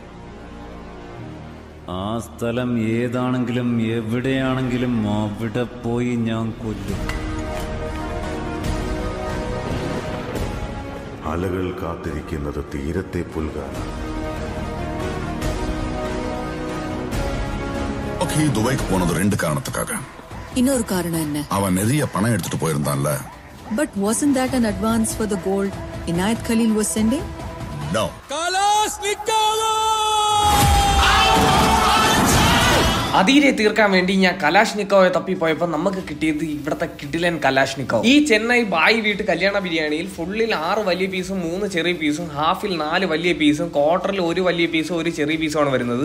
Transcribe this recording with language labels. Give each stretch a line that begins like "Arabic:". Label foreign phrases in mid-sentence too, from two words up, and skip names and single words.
Malayalam: ആ സ്ഥലം ഏതാണെങ്കിലും എവിടെയാണെങ്കിലും അവിടെ പോയി ഞാൻ കൊല്ലും. അലകൾ കാത്തിരിക്കുന്നത് തീരത്തെ പുൽകാണ്. ദുബൈക്ക് പോണത് രണ്ട് കാരണத்துக்காக.
Tamil: இன்னொரு காரணம் என்ன? அவன் நிறைய பணம் எடுத்துட்டு போயிருந்தான்ல.
English: But wasn't that an advance for the gold Inayat Khalil was sending? No.
Malayalam: അതിരെ തീർക്കാൻ വേണ്ടി ഞാൻ കലാഷ്നിക്കോയെ തപ്പിപ്പോയപ്പോൾ നമുക്ക് കിട്ടിയത് ഇവിടുത്തെ കിടിലൻ കലാഷ്നിക്കോ. ഈ ചെന്നൈ ബായി വീട്ട് കല്യാണ ബിരിയാണിയിൽ ഫുള്ളിൽ 6 വലിയ പീസും 3 ചെറിയ പീസും, ഹാഫിൽ 4 വലിയ പീസും, ക്വാർട്ടറിൽ 1 വലിയ പീസും 1 ചെറിയ പീസുമാണ് വരുന്നത്.